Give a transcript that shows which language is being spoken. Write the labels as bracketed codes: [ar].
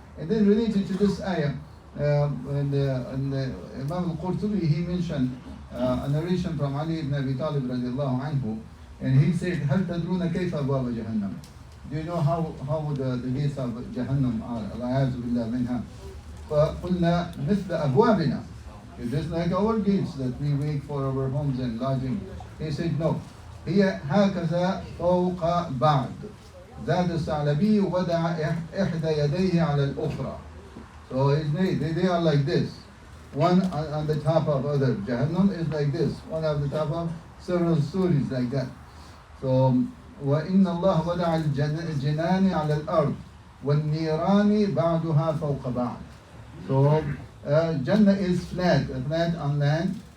[en] And then related to this ayah, and Imam al-Qurtubi, he mentioned a narration from Ali ibn Abi Talib radiallahu anhu, and he said, [ar] هل تدرون كيف أبواب جهنم? [en] Do you know how the gates of Jahannam are? [ar] العياذ بالله منها. فقلنا مثل أبوابنا. [en] It is like our gates that we wait for our homes and lodging. He said, no. [ar] هي هكذا فوق بعض. زاد الثعلبي وضع إحدى يديه على الأخرى. [en] So they are like this. One on the top of other. Jahannam is like this. One on the top of several stories like that. So [ar] وإن الله وضع الجنان على الأرض والنيران بعضها فوق بعض. [en] So Jannah is flat on land.